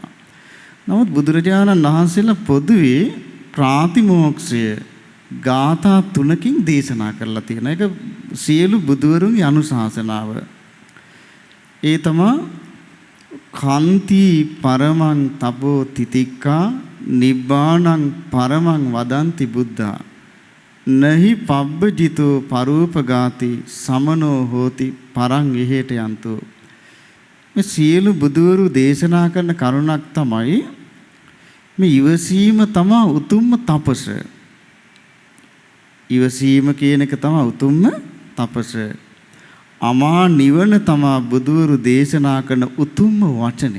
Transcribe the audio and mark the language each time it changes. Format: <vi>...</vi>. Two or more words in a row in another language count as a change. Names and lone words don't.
<si>නමුත් බුදුරජාණන් වහන්සේලා පොදුවේ ප්‍රාතිමෝක්ෂය ගාථා 3කින් දේශනා කරලා තියෙනවා. ඒක සියලු බුදුවරුන්ගේ අනුශාසනාව.</si> <pi>ඒ තමයි කාන්ති පරමං තපෝ තිතික්කා නිබ්බාණං පරමං වදන්ති බුද්ධා නහි පබ්බජිතෝ පරූපගාති සමනෝ හෝති පරං එහෙට යන්තෝ.</pi> <si>මේ සියලු බුදුවරු දේශනා කරන කරුණක් තමයි මේ ඉවසීම තමයි උතුම්ම තපස. ඉවසීම කියන එක තමයි උතුම්ම තපස. අමා නිවන තමයි බුදුවරු දේශනා කරන උතුම්ම වචනය.</si>